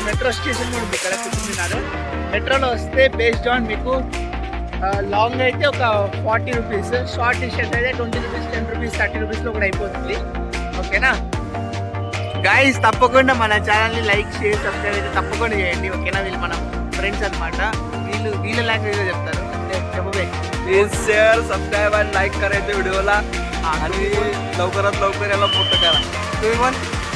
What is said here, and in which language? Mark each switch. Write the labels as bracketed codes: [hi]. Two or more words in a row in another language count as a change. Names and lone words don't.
[te] మెట్రో స్టేషన్ కూడా ఉంది ఇక్కడ కుతుబ్ మినార్. మెట్రోలో వస్తే [en] based on [te] మీకు లాంగ్ అయితే ఒక 40 రూపీస్, [en] short distance [te] అయితే 20 రూపీస్, 10 రూపీస్, 30 రూపీస్లో కూడా అయిపోతుంది, ఓకేనా? గైస్ తప్పకుండా మన ఛానల్ని లైక్, షేర్, సబ్స్క్రైబ్ అయితే తప్పకుండా చేయండి, ఓకేనా? వీళ్ళు మన ఫ్రెండ్స్ అనమాట, వీళ్ళ లాంగ్వేజ్లో చెప్తారు. [mr] प्लीज [en] share subscribe [mr] आणि लाईक करायचं व्हिडिओला आणि लवकरात लवकर याला मोठं करा. तुम्ही पण